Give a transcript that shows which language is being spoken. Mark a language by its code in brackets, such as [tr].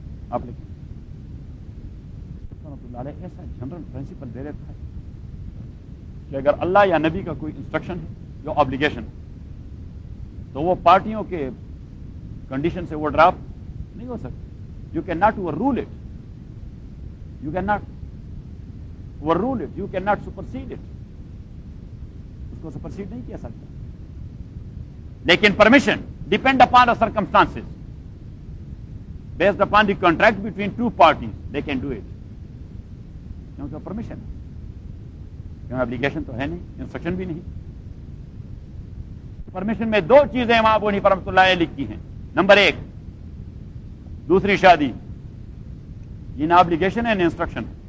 [ur] آپ لکھیں ایسا جنرل پرنسپل دے رہتا ہے کہ اگر اللہ یا نبی کا کوئی انسٹرکشن ہے یا obligation تو وہ پارٹیوں کے کنڈیشن سے وہ ڈراپ نہیں ہو سکتا. [en] you can not overrule it, you can not overrule it, you can not supersede it, [ur] اس کو سپرسیڈ نہیں کیا سکتا. لیکن [en] Permission depend upon the circumstances, based upon the contract between two parties they can do it. [ur] Permission کیوں؟ Obligation تو ہے نہیں، instruction بھی نہیں. پرمیشن میں دو چیزیں امام ابو حنیفہ رحمۃ اللہ علیہ لکھی ہیں، نمبر ایک دوسری شادی، یہ نہ ابلیگیشن ہے نہ انسٹرکشن.